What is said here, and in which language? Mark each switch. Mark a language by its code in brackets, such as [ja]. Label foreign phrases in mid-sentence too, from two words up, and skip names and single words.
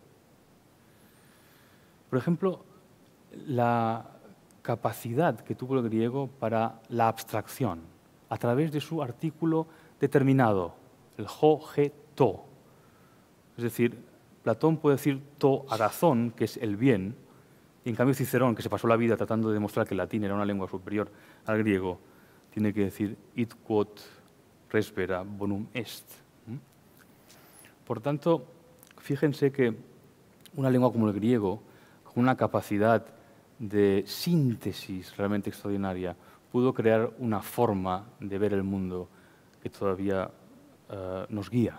[es] Por ejemplo, la capacidad que tuvo el griego para la abstracción, a través de su artículo determinado, el [el] ὁ, ἡ, τό. [es] Es decir, Platón puede decir [el] τὸ ἀγαθόν, [es] que es el bien, y en cambio Cicerón, que se pasó la vida tratando de demostrar que el latín era una lengua superior al griego, tiene que decir [la] id quod res vera bonum est. [es] Por tanto, fíjense que una lengua como el griego, con una capacidad de síntesis realmente extraordinaria, pudo crear una forma de ver el mundo que todavía nos guía.